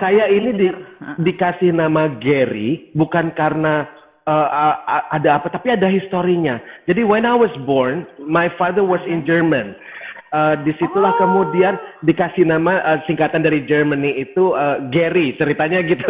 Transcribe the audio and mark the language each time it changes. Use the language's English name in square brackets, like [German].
[Indonesian] Saya ini dikasih nama Gary bukan karena ada apa, tapi ada historinya. [English] Jadi when I was born, my father was in German. [Indonesian] Disitulah kemudian dikasih nama singkatan dari Germany itu Gary, ceritanya gitu.